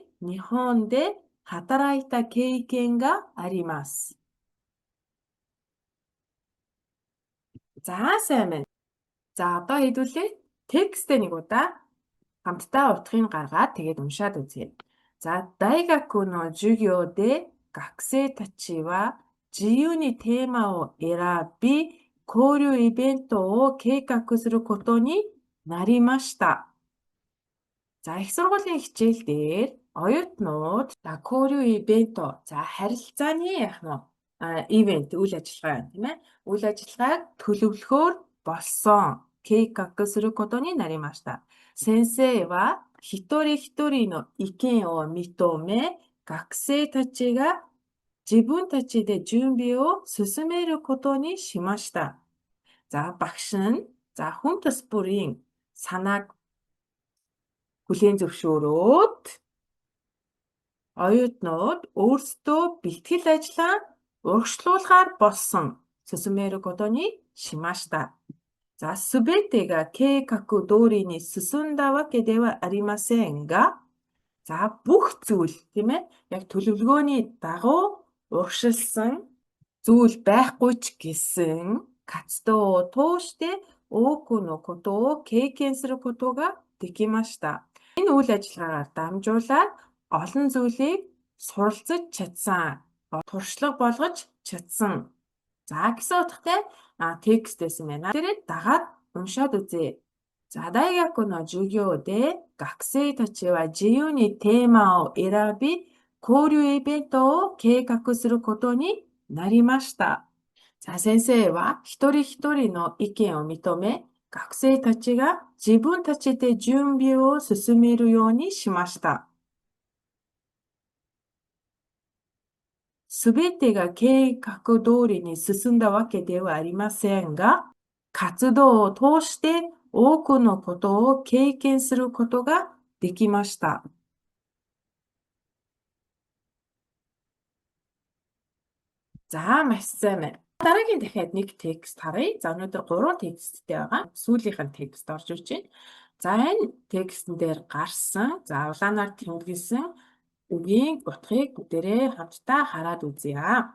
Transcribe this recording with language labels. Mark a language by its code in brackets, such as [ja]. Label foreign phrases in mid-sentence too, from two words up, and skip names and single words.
[ja] 日本で働いた経験があります. [mn] За сайн байна. За одоо хэдүүлээ текстээ нэг удаа хамтдаа утгыг гаргаад тэгээд уншаад үзье. [ja] За 大学の授業で学生たちは自由にテーマを選び交流イベントを計画することになりました. [mn] За их сургуулийн хичээл дээр оюутнууд [ja] 交流イベント [mn] за харилцааны яг нь ивент үйл ажиллагаа тийм ээ үйл ажиллагааг төлөвлөхөөр болсон [ja] 計画することになりました. 先生は一人一人の意見を認め、学生たちが自分たちで準備を進めることにしました. [mn] За багш нь за хүн тус бүрийн санааг хүлээн зөвшөөрөөд оюутнууд өөрсдөө бэлтгэл ажлаа урагшлуулахаар болсон. [ja] 進めることにしました. さあ、すべてが計画通りに進んだわけではありませんが、 [mn] за бүх зүйл тийм ээ яг төлөвлөгөөний дагуу урагшилсан зүйл байхгүй ч гэсэн [ja] 活動を通して多くのことを経験することができました. [mn] Энэ үйл ажиллагаагаар дамжуулаад олон зүйлийг суралцж чадсан, туршлага болгож чадсан. За гэсэн утгатай текст байсан байна. Тэрийг дагаад уншаад үзье. [ja] さあ、大学の授業で学生たちは自由にテーマを選び、交流イベントを計画することになりました. さあ、先生は一人一人の意見を認め、学生たちが自分たちで準備を進めるようにしました. すべてが計画通りに進んだわけではありませんが、活動を通して多くのことを経験することができました. [mn] За маш сайн байна. Дараагийн дахиад нэг текст харъя. За өнөөдөр 3 тексттэй байгаа. Сүүлийнх нь текст орж ирж байна. За энэ текстэн дээр гарсан, за улаанаар тэмдэглэсэн үгийн утгыг бүгдээрээ хамтдаа хараад үзье.